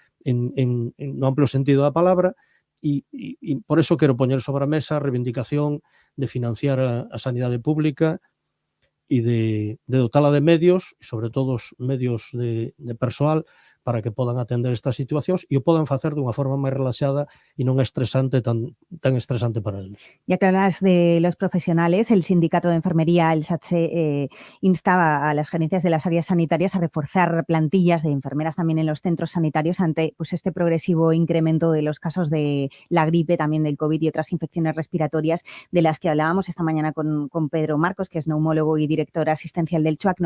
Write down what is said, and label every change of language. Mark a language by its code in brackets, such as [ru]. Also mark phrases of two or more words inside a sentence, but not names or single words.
[gl] no amplo sentido da palabra, e por eso quero poñer sobre a mesa a reivindicación de financiar a sanidade pública e de dotala de medios, e sobre todo os medios de persoal, para que podan atender estas situacións e o podan facer dunha forma máis relaxada e non estresante, tan estresante para eles. [es] Ya que hablas de los profesionales, el sindicato de enfermería, el SATSE, instaba a las gerencias de las áreas sanitarias a reforzar plantillas de enfermeras también en los centros sanitarios ante pues este progresivo incremento de los casos de la gripe, también del COVID y otras infecciones respiratorias de las que hablábamos esta mañana con Pedro Marcos, que es neumólogo y director asistencial del CHUAC.